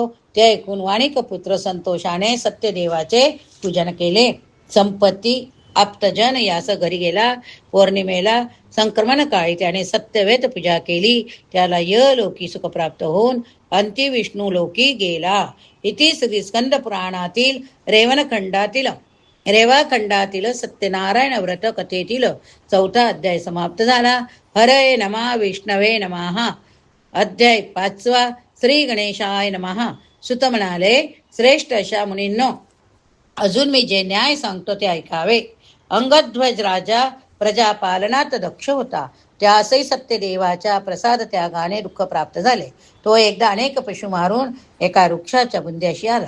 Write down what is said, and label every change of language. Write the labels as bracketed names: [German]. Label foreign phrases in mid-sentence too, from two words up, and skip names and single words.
[Marathi] ते ऐकून वाणिक पुत्र संतोषाने सत्यदेवाचे पूजन केले. संपत्ती आप्तजन यास घरी गेला. पौर्णिमेला संक्रमण काळी त्याने सत्यवेत पूजा केली. त्याला लोकी सुख प्राप्त होऊन अंत्यविष्णू लोकी गेला. इति श्री स्कंद पुराणातील रेवाखंडातील सत्यनारायण व्रत कथेतील 4था अध्याय समाप्त झाला. [Sanskrit] हरये नमः. विष्णवे नमः. अध्याय 5. श्री गणेशाय नमः. [Marathi] सुत म्हणाले, श्रेष्ठ अशा मुनींनो, अजून मी जे न्याय सांगतो ते ऐकावे. अंगध्वज राजा प्रजापालनात दक्ष होता. त्यासही सत्यदेवाच्या प्रसाद त्यागाने दुःख प्राप्त झाले. तो एकदा अनेक पशु मारून एका वृक्षाच्या बुंद्याशी आला.